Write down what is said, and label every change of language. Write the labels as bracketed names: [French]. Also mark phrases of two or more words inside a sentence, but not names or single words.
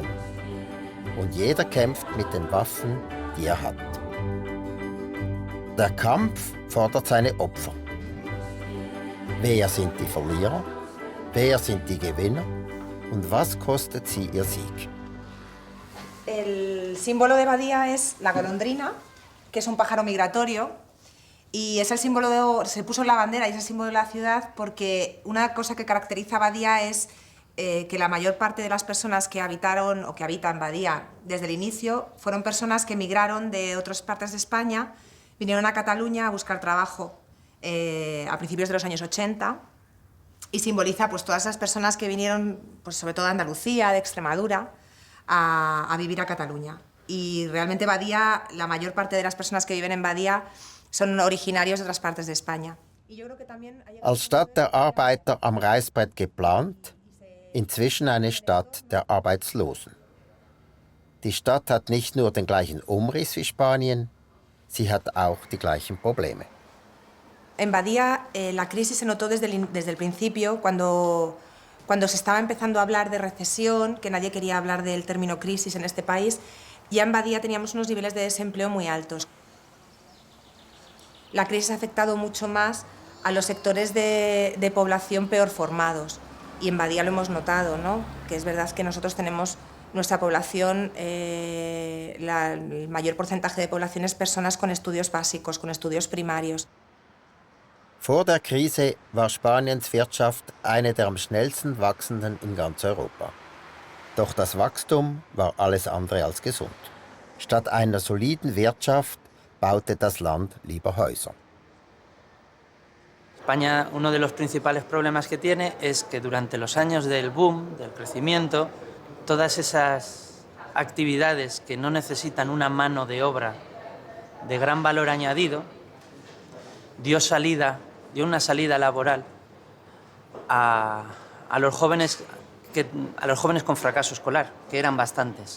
[German] Und jeder kämpft mit den Waffen, die er hat. Der Kampf fordert seine Opfer. Wer sind die Verlierer? Wer sind die Gewinner? Und was kostet sie ihr Sieg? [Spanish] El símbolo de Badia es la golondrina, que es un pájaro migratorio, y es el símbolo se puso en la bandera y es el símbolo de la ciudad porque una cosa que caracteriza a Badia es que la mayor parte de las personas que habitaron o que habitan Badia desde el inicio fueron personas que emigraron de otras partes de España, vinieron a Cataluña a buscar trabajo a principios de los años 80 y simboliza pues, todas esas personas que vinieron, pues, sobre todo de Andalucía, de Extremadura, a vivir a Cataluña. Y realmente Badia, la mayor parte de las personas que viven en Badia son originarios de otras partes de España. [German] Als Stadt der Arbeiter am Reißbrett geplant, inzwischen eine Stadt der Arbeitslosen. Die Stadt hat nicht nur den gleichen Umriss wie Spanien, sie hat auch die gleichen Probleme. [Spanish] En Badia la crisis se notó desde el principio, cuando se estaba empezando a hablar de recesión, que nadie quería hablar del término crisis en este país, ya en Badia teníamos unos niveles de desempleo muy altos. La crisis ha afectado mucho más a los sectores de población peor formados, y en Badia lo hemos notado, ¿no? Que es verdad que nosotros tenemos nuestra población, el mayor porcentaje de población es personas con estudios básicos, con estudios primarios. [German] Vor der Krise war Spaniens Wirtschaft eine der am schnellsten wachsenden in ganz Europa. Doch das Wachstum war alles andere als gesund. Statt einer soliden Wirtschaft baute das Land lieber Häuser. [Spanish] España, uno de los principales problemas que tiene es que durante los años del boom, del crecimiento, todas esas actividades que no necesitan una mano de obra de gran valor añadido, dio una salida laboral a los jóvenes con fracaso escolar, que eran bastantes.